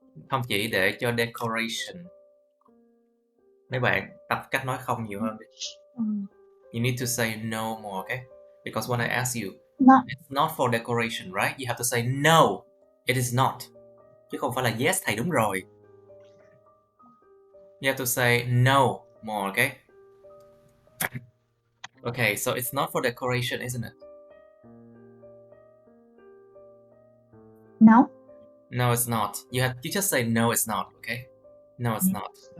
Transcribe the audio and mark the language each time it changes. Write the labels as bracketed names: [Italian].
[Vietnamese] Không chỉ để cho decoration. Mấy bạn tập cách nói không nhiều hơn đi. [English] You need to say no more, okay? Because when I ask you, No. it's not for decoration, right? You have to say no, it is not. [Vietnamese] Chứ không phải là yes thầy đúng rồi. [English] You have to say no more, okay? Okay, so it's not for decoration, isn't it? No. No, it's not. You just say no, it's not, okay? No, it's not.